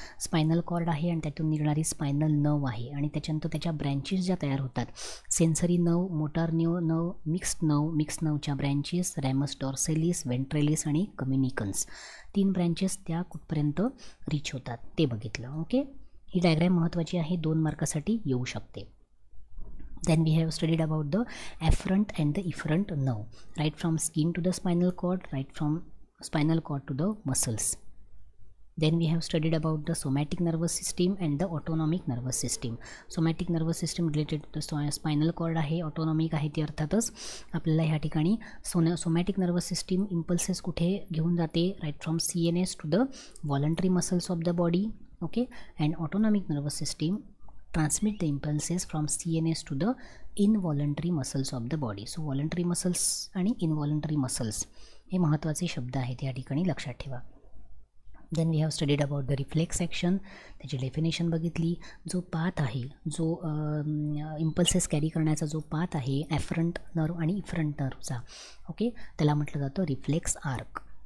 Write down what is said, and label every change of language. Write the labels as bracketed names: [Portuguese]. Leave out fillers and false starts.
[Marathi] Spinal cord आहे आणि त्यातून निघणारी स्पायनल नर्व आहे आणि त्याच्यानंतर त्याच्या ब्रँचेस ज्या तयार होतात, sensory nerve, motor nerve, mixed नर्वच्या branches, रॅमस डॉर्सेलिस, वेंट्रेलिस आणि कम्युनिकन्स. 3 ब्रँचेस त्या कुठपर्यंत रीच होतात ते बघितलं. ओके, ही डायग्रॅम महत्त्वाची आहे, 2 मार्कासाठी येऊ शकते. [English] Then we have studied about the afferent and the efferent nerve, right from skin to the spinal cord, right from spinal cord to the muscles. Then we have studied about the somatic nervous system and the autonomic nervous system. Somatic nervous system related to the spinal cord आहे, autonomic आहे [Marathi] ती अर्थातच आपल्याला ह्या ठिकाणी [English] somatic nervous system impulses [Marathi] कुठे घेऊन जाते, [English] right from CNS to the voluntary muscles of the body. Okay, and autonomic nervous system transmit the impulses from CNS to the involuntary muscles of the body. [Marathi] So voluntary muscles आणि involuntary muscles हे महत्त्वाचे शब्द आहेत या ठिकाणी लक्षात ठेवा. [English] then we have studied about the reflex action, [Marathi] त्याची डेफिनेशन बघितली. जो पाथ आहे, जो इम्पल्सेस कॅरी करण्याचा जो पाथ आहे ॲफरंट नर्व आणि इफरंट नर्वचा, ओके, त्याला म्हटलं जातं रिफ्लेक्स आर्क.